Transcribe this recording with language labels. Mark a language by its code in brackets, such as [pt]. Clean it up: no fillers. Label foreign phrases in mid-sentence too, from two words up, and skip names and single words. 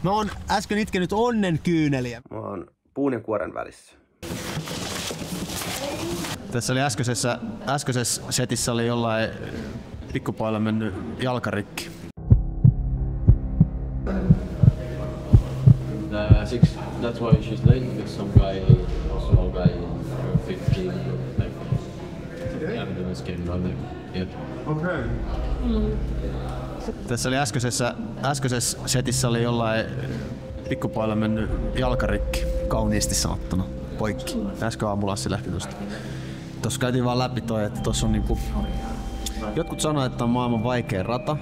[fi] Mä oon äsken itkenyt onnen kyyneliä. Mä oon puun ja kuoren välissä. Tässä oli äskeisessä setissä oli jollain pikkupailla mennyt jalkarikki. [en] That's why she's late, because some guy, small guy, 15, like, the ambulance came running. Yeah. Okay. [fi] Tässä oli äskeisessä setissä oli jollain pikkupailla mennyt jalkarikki, kauniisti sanottuna, poikki. Äsken ambulanssi lähti tosta. Tossa käytiin vaan läpi toi, että tossa on niinku... Jotkut sanoo, että on maailman vaikein rata.